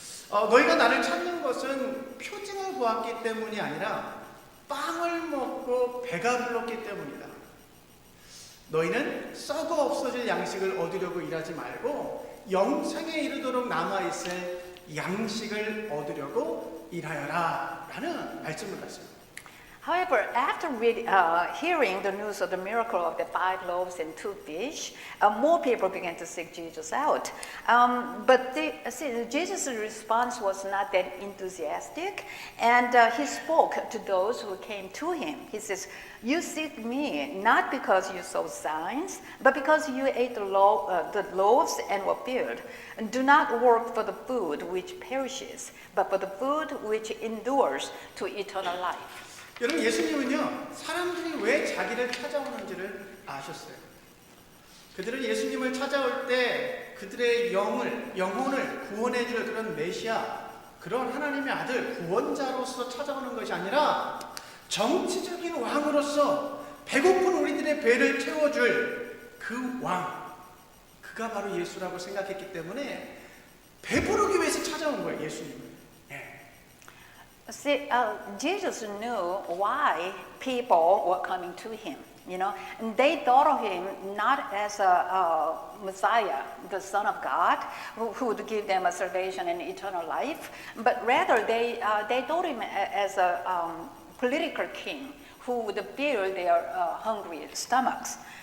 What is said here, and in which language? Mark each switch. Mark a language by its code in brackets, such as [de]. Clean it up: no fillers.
[ko] 너희가 나를 찾는 것은 표징을 보았기 때문이 아니라 빵을 먹고 배가 불렀기 때문이다. 너희는 썩어 없어질 양식을 얻으려고 일하지 말고 영생에 이르도록 남아있을 양식을 얻으려고 일하여라 라는 말씀을 하세요. [en] However, after hearing the news of the miracle of the 5 loaves and 2 fish, more people began to seek Jesus out. But Jesus' response was not that enthusiastic, and he spoke to those who came to him. He says, "You seek me not because you saw signs, but because you ate the loaves and were filled. And do not work for the food which perishes, but for the food which endures to eternal life." [ko] 여러분 예수님은요 사람들이 왜 자기를 찾아오는지를 아셨어요. 그들은 예수님을 찾아올 때 그들의 영혼을 구원해 줄 그런 메시아, 그런 하나님의 아들 구원자로서 찾아오는 것이 아니라 정치적인 왕으로서 배고픈 우리들의 배를 채워줄 그 왕, 그가 바로 예수라고 생각했기 때문에 배부르기 위해서 찾아온 거예요, 예수님을. [en] See, Jesus knew why people were coming to him, and they thought of him not as a Messiah, the Son of God, who would give them a salvation and eternal life, but rather they thought him as a political king who would fill their hungry stomachs.